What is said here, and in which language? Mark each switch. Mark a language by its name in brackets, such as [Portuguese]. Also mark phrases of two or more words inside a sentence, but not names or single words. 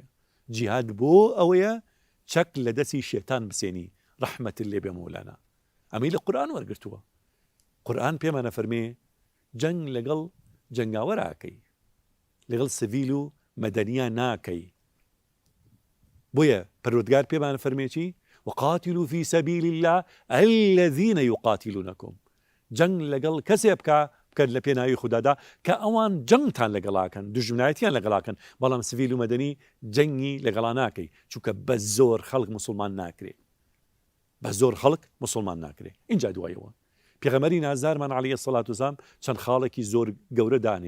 [Central Kurdish] جیهاد بۆ ئەوەیە چەک لە دەستی شێتان بسێنی. ڕەحمەت لێ بێ مەولانا، ئەمەی لە قورئان وەرگرتووە. قورئان پێمانە فەرمێ جەنگ لەگەڵ جەنگاوەراکەی، لەگەڵ سڤیل و مەدەنیە ناکەی. بۆیە پەروەردگار پێمانە فەرمێ چی؟ [Arabic] وقاتلوا في سبيل الله الذين يقاتلونكم. [Central Kurdish] جەنگ لەگەڵ کەسێ بکە لە پێناوی خوددادا کە ئەوان جەنگتان لەگەڵاکەن، دژمنایەتیان لەگەڵاکەن، بەڵام سڤیل و مەدەنی جەنگی لەگەڵا ناکەی، چونکە بە زۆر خەڵک مسلمان ناکرێ، بە زۆر خەڵک مسلمان ناکرێ. اینجا دوایەوە پێغەمبەری نازدارمان [Arabic] عەلەیهی سەڵات وسەلام [Central Kurdish] چەند خاڵێکی زۆر گەورە دانێ.